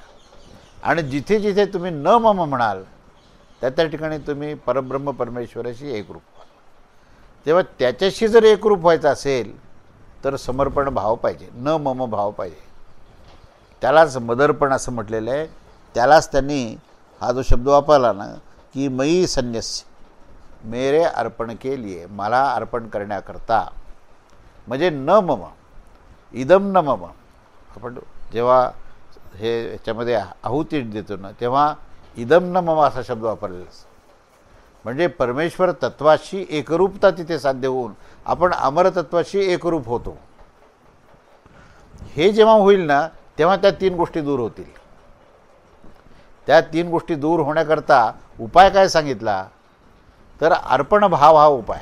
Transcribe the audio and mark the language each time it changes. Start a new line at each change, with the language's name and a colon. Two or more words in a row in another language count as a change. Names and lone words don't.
Marathi: आणि जिथे जिथे तुम्ही
Sanskrit: न मम
Marathi: म्हणाल त्या त्या ठिकाणी तुम्ही परब्रह्म परमेश्वराशी एकरूप व्हाल. तेव्हा त्याच्याशी जर एकरूप व्हायचं असेल तर समर्पण भाव पाहिजे,
Sanskrit: न मम
Marathi: भाव पाहिजे. त्यालाच मदर्पण असं म्हटलेलं आहे. त्यालाच त्यांनी हा जो शब्द वापरला ना की
Sanskrit: मयी संन्यस्य,
Hindi: मेरे अर्पण के लिए,
Marathi: मला अर्पण करण्याकरता.
Sanskrit: म्हणजे न मम, इदम न मम.
Marathi: आपण जेव्हा हे ह्याच्यामध्ये आहुती देतो ना तेव्हा
Sanskrit: इदम न मम
Marathi: असा शब्द वापरलेला असतो. म्हणजे परमेश्वर तत्वाशी एकरूपता तिथे साध्य होऊन आपण अमरतत्वाशी एकरूप होतो. हे जेव्हा होईल ना तेव्हा त्या 3 गोष्टी दूर होतील. त्या 3 गोष्टी दूर होण्याकरता उपाय काय सांगितला तर अर्पण भाव हा उपाय.